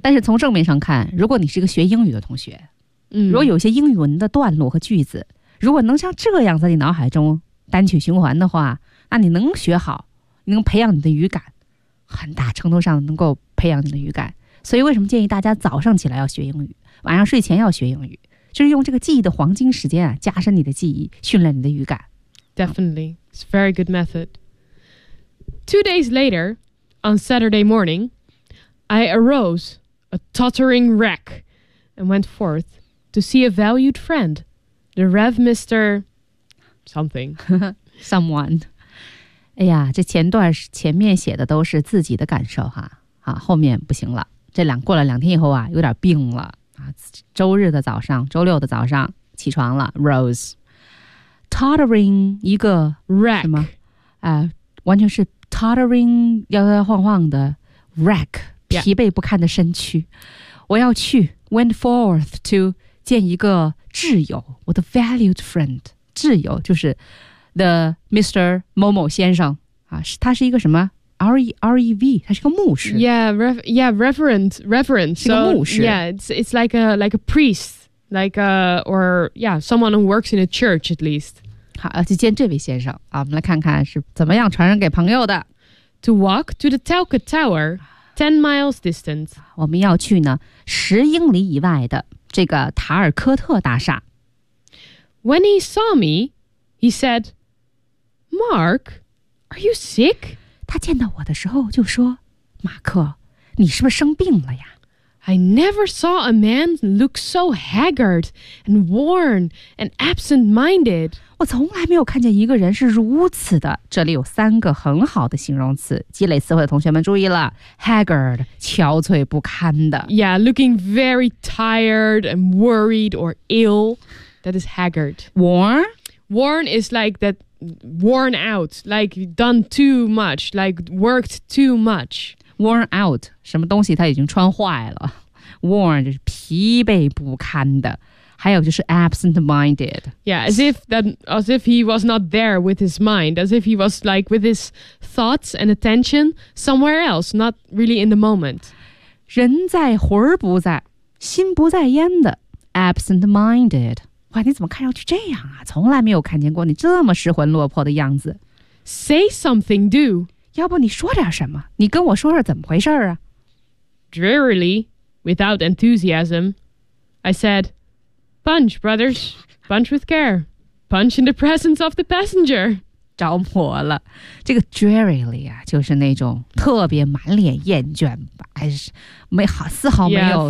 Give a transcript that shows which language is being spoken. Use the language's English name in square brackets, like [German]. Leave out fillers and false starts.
[Chinese] 但是从正面上看，如果你是一个学英语的同学，如果有些英语文的段落和句子，如果能像这样在你脑海中单曲循环的话，那你能学好，能培养你的语感，很大程度上能够培养你的语感。所以为什么建议大家早上起来要学英语，晚上睡前要学英语，就是用这个记忆的黄金时间、啊、加深你的记忆，训练你的语感。 [English] Definitely, it's a very good method. 2 days later, on Saturday morning, I arose, a tottering wreck, and went forth to see a valued friend, the Rev. Mr. Something. Someone. [Chinese] 哎呀，这前面写的都是自己的感受哈，啊，后面不行了。过了两天以后啊，有点病了啊。周日的早上，周六的早上起床了 ， [English] rose tottering [Chinese] 一个 [English] wreck [Chinese] 什么？完全是 tottering 摇摇晃晃的 wreck 疲惫不堪的身躯。我要去 [English] went forth to [Chinese] 见一个挚友，我的 [English] valued friend， [Chinese] 挚友就是 [English] the Mr. [Chinese] 某某先生啊，他是一个什么？ R-E-V 他是个牧师 [English] Reverend [Chinese] 是个牧师 [English] It's like a priest someone who works in a church at least [Chinese] 好去见这位先生、啊、我们来看看是怎么样传人给朋友的 [English] To walk to the Telka Tower 10 miles distant [Chinese] 我们要去呢十英里以外的这个塔尔科特大厦 [English] When he saw me he said Mark are you sick? [Chinese] 他见到我的时候就说马克你是不是生病了呀 [English] I never saw a man look so haggard and worn and absent-minded [Chinese] 我从来没有看见一个人是如此的这里有三个很好的形容词积累词汇的同学们注意了 haggard 憔悴不堪的 [English] Yeah, looking very tired and worried or ill That is haggard Worn? Worn is like thatworn out like done too much like worked too much worn out [Chinese] 什么东西他已经穿坏了 worn 就是疲惫不堪的还有就是 absent-minded [English] yeah as if he was not there with his mind as if he was like with his thoughts and attention somewhere else not really in the moment [Chinese] 人在魂儿不在心不在焉的 absent-minded哇你怎么看上去这样啊从来没有看见过你这么失魂落魄的样子。 [English] Say something, do. [Chinese] 要不你说点什么你跟我说说怎么回事啊 [English] Drearily, without enthusiasm, I said, Punch, brothers, punch with care. Punch in the presence of the passenger. [Chinese] 着魔了。这个 drearily 啊就是那种特别满脸厌倦吧。还是没好丝毫没有